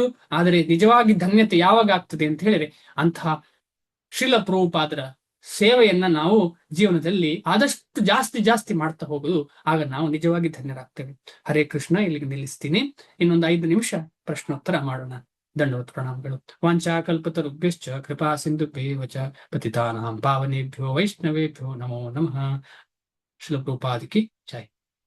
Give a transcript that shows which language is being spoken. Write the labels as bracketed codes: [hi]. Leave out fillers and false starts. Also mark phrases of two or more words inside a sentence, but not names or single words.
[kn] ಆದರೆ ನಿಜವಾಗಿ ಧನ್ಯತೆ ಯಾವಾಗ ಆಗ್ತದೆ ಅಂತ ಹೇಳಿದ್ರೆ ಅಂತಹ ಶ್ರೀಲ ಪ್ರಭುಪಾದರ ಸೇವೆಯನ್ನ ನಾವು ಜೀವನದಲ್ಲಿ ಆದಷ್ಟು ಜಾಸ್ತಿ ಮಾಡ್ತಾ ಹೋಗುದು, ಆಗ ನಾವು ನಿಜವಾಗಿ ಧನ್ಯರಾಗ್ತೇವೆ. ಹರೇ ಕೃಷ್ಣ. ಇಲ್ಲಿಗೆ ನಿಲ್ಲಿಸ್ತೀನಿ. ಇನ್ನೊಂದು 5 ನಿಮಿಷ ಪ್ರಶ್ನೋತ್ತರ ಮಾಡೋಣ. ದಂಡವತ್ ಪ್ರಣಾಮಗಳು. [sa] ವಾಂಚಾ ಕಲ್ಪತರುಭ್ಯಶ್ಚ ಕೃಪಾ ಸಿಂಧುಭ್ಯೇವ ಚ ಪತಿತಾನಾಂ ಪಾವನೇಭ್ಯೋ ವೈಷ್ಣವೇಭ್ಯೋ ನಮೋ ನಮಃ. [hi] श्रील प्रभुपाद की जय.